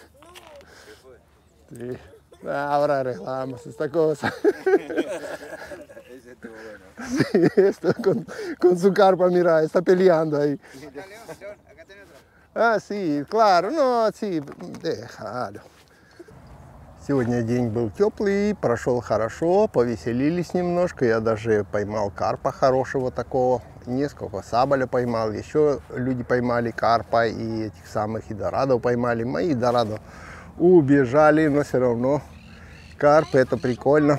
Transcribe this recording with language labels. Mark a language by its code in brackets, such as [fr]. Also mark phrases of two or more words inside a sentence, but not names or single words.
[es] Sí. Ahora arreglamos esta cosa. Ese estuvo bueno. Sí, esto con su carpa, mira, está peleando ahí. Acá, León, acá tenés otra. Ah, sì, claro, no, sì, déjalo. [ru] Сегодня день был теплый, прошел хорошо, повеселились немножко. Я даже поймал карпа хорошего такого, несколько саболя поймал. Еще люди поймали карпа и этих самых и дорадо поймали. Мои дорадо убежали, но все равно карп, это прикольно.